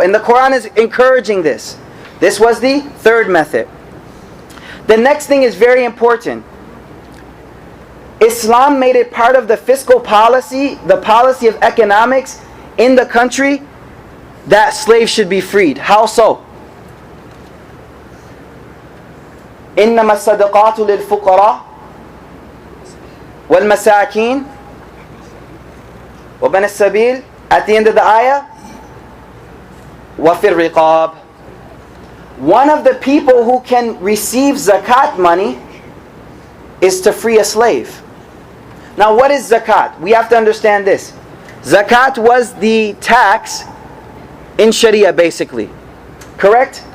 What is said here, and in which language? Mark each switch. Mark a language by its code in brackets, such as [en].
[en] And the Quran is encouraging this. This was the third method. The next thing is very important. Islam made it part of the fiscal policy, the policy of economics in the country, that slaves should be freed. How so? [ar] إنما الصدقات للفقراء والمساكين وبني السبيل. [en] At the end of the ayah, [ar] وفي الرقاب. [en] One of the people who can receive zakat money is to free a slave. Now what is zakat? We have to understand this. Zakat was the tax in Sharia basically. Correct?